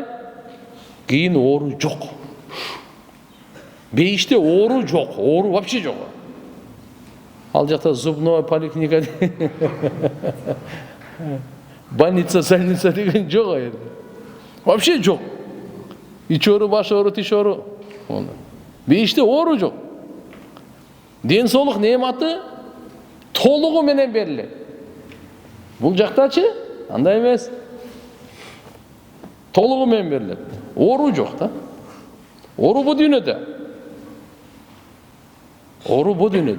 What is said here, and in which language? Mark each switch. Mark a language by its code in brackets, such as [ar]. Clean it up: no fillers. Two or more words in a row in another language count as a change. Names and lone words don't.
[ky] Кийин оору жок. Бейиште оору жок, [ru] оору вообще [ky] жок. Ал жакта [ru] зубной поликлиника, больница, больница [ky] деген жок а жерде. Вообще жок. Ич оору, баш оору, тиш оору. Бейиште оору жок. Денсаулык нематы толугу менен берилет. Бул жактачы андай эмес. Толугу менен берилет. Оору жок да. Оору бу дүйнөдө. Оору бу дүйнөдө.